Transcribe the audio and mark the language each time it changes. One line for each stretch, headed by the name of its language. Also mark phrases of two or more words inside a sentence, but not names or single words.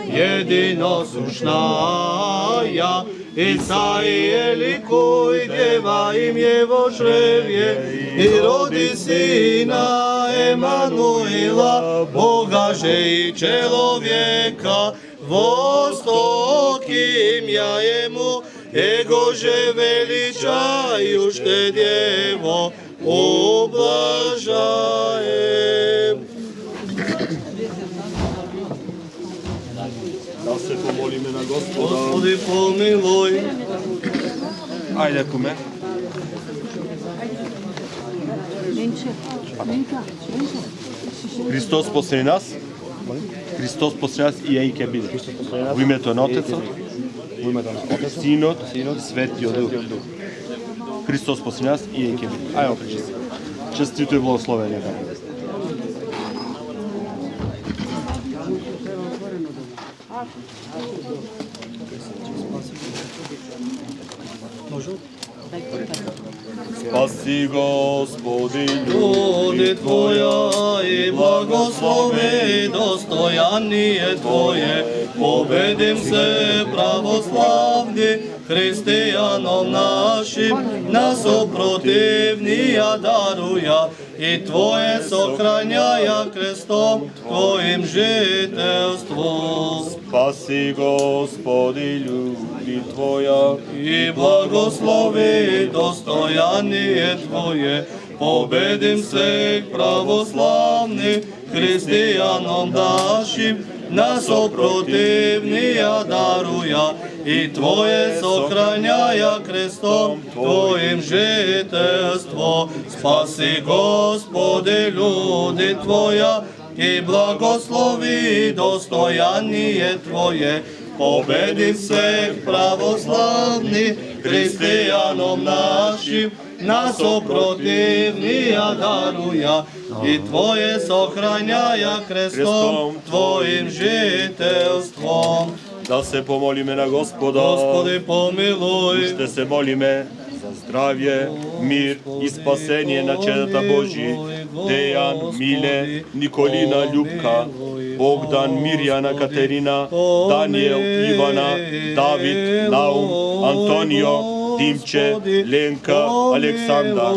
Church Slavic: единосушная, Исаия ликуй, дева им его чреве, и роди сина Емануила, Бога же и человека, восток имя Ему, Его же величающе Дево, ублажаем.
Macedonian: Да се помолиме на Господа. Господи, помилуй. Ајде, куме. Христос посреди нас. Христос посреди нас и ќе биде. Во името на Отецот, Во името на Отецот, Синот, Светиот Дух. Христос посреди нас и ќе биде. Ајде, опречи се. Честито и благословение.
Church Slavic: Спаси, Господи, Люди Твоя и благослови достояние Твое, победим се православни християном нашим, нас опротивния даруя, и Твое сохраняя крестом Твоим жителство. спаси, Господи, люди Твоя, И благослови достояние Твое, победим се православни християном нашим, нас опротивния даруя, и Твое сохраняя крестом Твоим жителство. Спаси, Господи, люди Твоя, и благослови достояние Твое, победи всех православных християном нашим, нас опротивния даруя, и Твое сохраняя крестом Твоим жителством.
Macedonian: да се помолиме на Господа. Господи, помилуй. Ще се молиме за здравје, мир и спасение на чедата Божи, Дејан, Миле, Николина, Љупка, Богдан, Мирјана, Катерина, Даниел, Ивана, Давид, Наум, Антонио, Димче, Ленка, Александар.